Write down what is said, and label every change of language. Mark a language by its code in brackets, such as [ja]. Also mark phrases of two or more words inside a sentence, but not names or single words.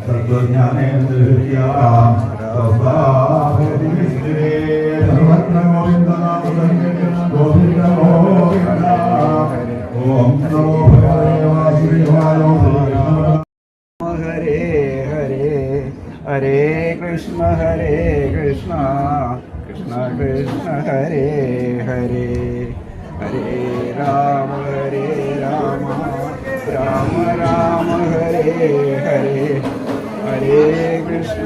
[sa] തത്വജ്ഞാനേന്ദ്രിയാം സർവത്ര ഗോവിന്ദനാമസങ്കീർത്തനം ഗോവിന്ദ ഗോവിന്ദ. ഓം നമോ ഭഗവതേ വാസുദേവായ. ഹരേ ഹരേ ഹരേ കൃഷ്ണ കൃഷ്ണ കൃഷ്ണ ഹരേ ഹരേ ഹരേ രാമ രാമ രാമ ഹരേ ഹരേ ഹരേ കൃഷ്ണ